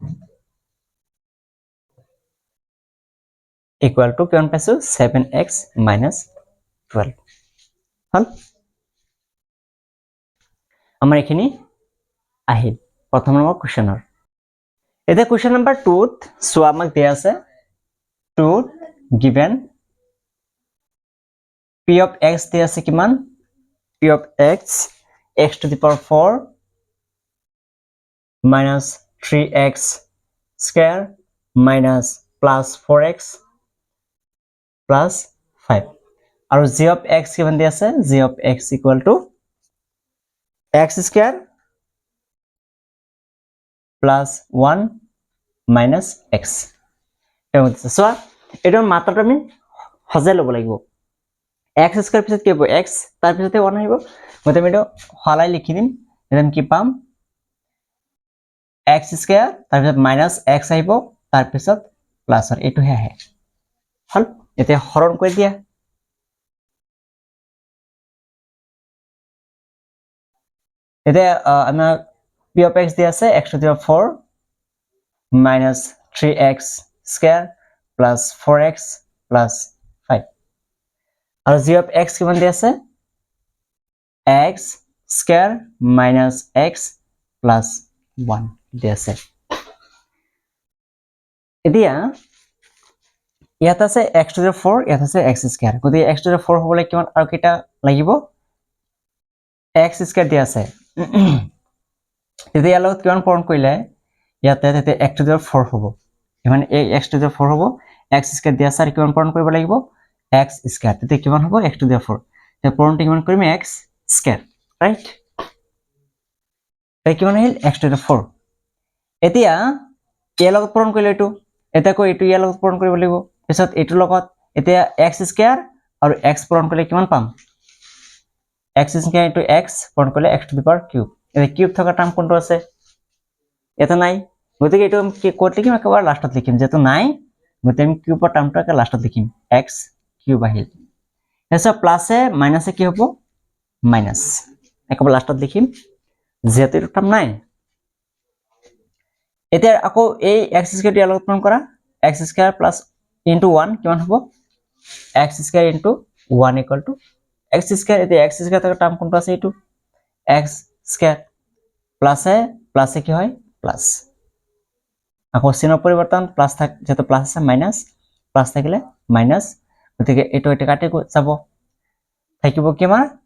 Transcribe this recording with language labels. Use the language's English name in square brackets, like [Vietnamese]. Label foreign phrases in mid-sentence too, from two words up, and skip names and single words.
[English] equal to [Assamese] কিমান পাইছো 7x - 12 হল আমাৰ এখিনি আহিল প্ৰথম নম্বৰ কোৱেশ্চনৰ এটা [English] question number [Assamese] 2 ত সোয়া আমাক দিয়া আছে 2 given [English] p of x [Assamese] দিয়া আছে কিমান [English] p of x x to the power 4 minus 3x square minus plus 4x plus 5 আৰু g of x [Assamese] কিমান দিয়া আছে [English] g of x equal to x square plus 1 minus x so [Assamese] এটাৰ মাত্ৰাটো আমি সজাই ল'ব লাগিব [English] x square [Assamese] পিছত কি হ'ব x তাৰ পিছতে 1 আহিব গতে আমি এটা হলাই লিখি দিম এটাম কি পাম [English] x square [Assamese] তাৰ পিছত [English] minus x [Assamese] আহিব তাৰ পিছত প্লাস আৰু এটো হে আহে হল এতিয়া হৰণ কৰি দিয়া এতিয়া আমাৰ [English] p of x [Assamese] দিয়া আছে [English] x to the power 4 minus 3x square plus 4x plus 5 আৰু g of x [Assamese] কিমান দিয়া আছে [English] x square minus x plus 1 [Assamese] দিয়া আছে এতিয়া ইয়াত আছে [English] x to the 4 [Assamese] ইয়াত আছে [English] x square [Assamese] গতিকে [English] x to the 4 [Assamese] হবলৈ কিমান আৰু কিটা লাগিব [English] x square [Assamese] দিয়া আছে তেতিয়া লগত কিমান পূৰণ কৰিলে ইয়াতে তেতিয়া [English] x to the 4 [Assamese] হ'ব মানে এই [English] x to the 4 [Assamese] হ'ব [English] x square [Assamese] দিয়া আছে আৰু কিমান পূৰণ কৰিব লাগিব [English] x square [Assamese] তেতিয়া কিমান হ'ব [English] x to the 4 [Assamese] তেতিয়া পূৰণটো কিমান কৰিম [English] x square right [Assamese] এই কিমান আহিল [English] x to the 4 [Assamese] এতিয়া ইয়াৰ লগত পূৰণ কৰিলে এইটো এটা কৈ এইটো ইয়াৰ লগত পূৰণ কৰিব লাগিব পিছত এইটো লগত এতিয়া [English] x square [Assamese] আৰু x পূৰণ কৰিলে কিমান পাম [English] x square into x [Assamese] পূৰণ কৰিলে [English] x to the power cube [Assamese] এই কিউব থকা টাৰ্ম কোনটো আছে এটা নাই গতিকে এইটো আমি কি ক'ত লিখিম একেবাৰে লাষ্টত লিখিম যেটো নাই গতিকে আমি কিউবৰ টাৰ্মটো একে লাষ্টত লিখিম [English] x cube [Assamese] আহিল এসব প্লাসে মাইনাসে কি হ'ব মাইনাস একেবাৰে লাষ্টত লিখিম যেটো এইটো টাৰ্ম নাই এতিয়া আকৌ এই [English] x square [Assamese] ইয়াৰ লগত পূৰণ কৰা [English] x square plus into 1 [Assamese] কিমান হ'ব [English] x square into 1 equal to x square [Assamese] এতিয়া [English] x square [Assamese] থকা টাৰ্ম কোনটো আছে এইটো [English] x square [Assamese] প্লাসে কি হয় প্লাস আকৌ চিহ্ন পৰিৱৰ্তন প্লাস থাক যেটো প্লাস আছে মাইনাস প্লাস থাকিলে মাইনাস গতিকে এইটো এটা কাটে যাব থাকিব কি আমাৰ